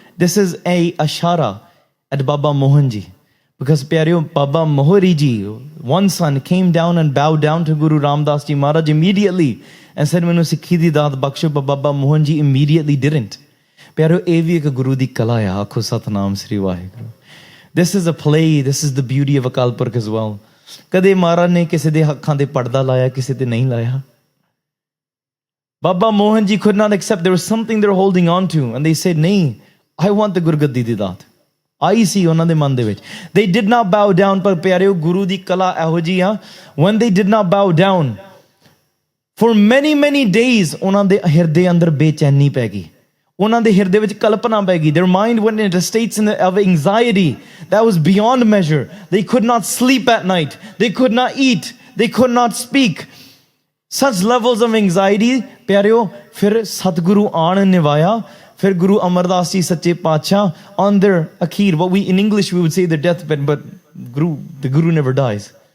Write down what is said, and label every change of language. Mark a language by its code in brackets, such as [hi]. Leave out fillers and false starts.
[en] This is a ashara at Baba Mohan Ji. Because Pyareo, Baba Mohri Ji, one son, came down and bowed down to Guru Ram Das Ji Maharaj immediately and said, [pa] Manu Sikhi di daat baksho, [en] but Baba Mohan Ji immediately didn't. [pa] Pyareo, evi ek Guru di kala hai, akho satnam Sri Vaheguru. [en] This is a play, this is the beauty of Akal Purakh as well. [pa] ਕਦੇ ਮਹਾਰਾਜ ਨੇ ਕਿਸੇ ਦੇ ਅੱਖਾਂ ਤੇ ਪਰਦਾ ਲਾਇਆ, ਕਿਸੇ ਤੇ ਨਹੀਂ ਲਾਇਆ. [en] Baba Mohan Ji could not accept. There was something they were holding on to. And they said, nahi, I want the Gurgaddi di daat. [pa] ਆਈ ਸੀ ਉਹਨਾਂ ਦੇ ਮਨ ਦੇ ਵਿੱਚ. [en] They did not bow down. [pa] ਪਰ ਪਿਆਰਿਓ ਗੁਰੂ ਦੀ ਕਲਾ ਇਹੋ ਜਿਹੀ ਆ, [en] when they did not bow down, for many days [pa] ਉਹਨਾਂ ਦੇ ਹਿਰਦੇ ਅੰਦਰ ਬੇਚੈਨੀ ਪੈ ਗਈ. ਉਹਨਾਂ ਦੇ ਹਿਰਦੇ ਵਿੱਚ ਕਲਪਨਾ ਪੈ ਗਈ. [en] Their mind went into states of anxiety that was beyond measure. They could not sleep at night. They could not eat. They could not speak. Such levels of anxiety. [pa] ਪਿਆਰਿਓ ਫਿਰ ਸਤਿਗੁਰੂ ਆਣ ਨਿਵਾਇਆ. [en] ਫਿਰ Guru Amar Das Ji Sache Pacha on their akhir, what we in English we would say their deathbed, but the Guru never dies.